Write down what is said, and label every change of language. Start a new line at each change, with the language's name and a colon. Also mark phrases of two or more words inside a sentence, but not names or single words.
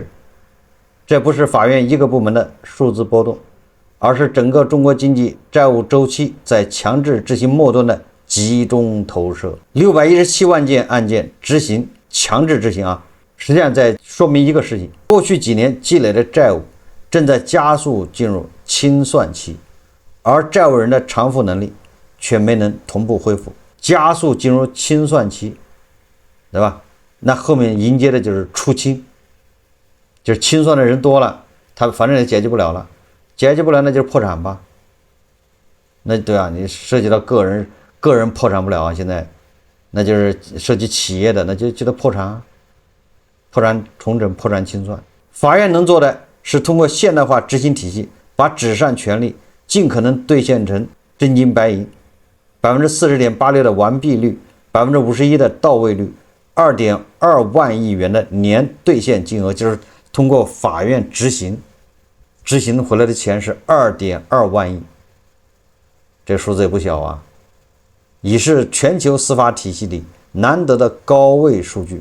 Chinese: 這不是法院一個部門的數字波動，而是整個中國經濟債務周期在強制執行末端的集中投射。617萬件案件執行強制執行實際上在說明一個事情：過去幾年積累的債務正在加速進入清算期，而債務人的償付能力卻沒能同步恢復，加速進入清算期，對吧？那後面迎接的就是出清，就是清算的人多了，他反正也解決不了了，解決不了那就是破產吧。那对啊，你涉及到个人破產不了現在那就是涉及企業的，那就得破產，破產重整、破產清算。法院能做的是通過現代化執行體系，把紙上權利盡可能兌現成真金白銀，40.86%的完畢率，51%的到位率，2.2萬億元的年兌現金額，就是通過法院執行回來的錢是2.2萬億，這數字也不小啊，已是全球司法體系裡難得的高位數據。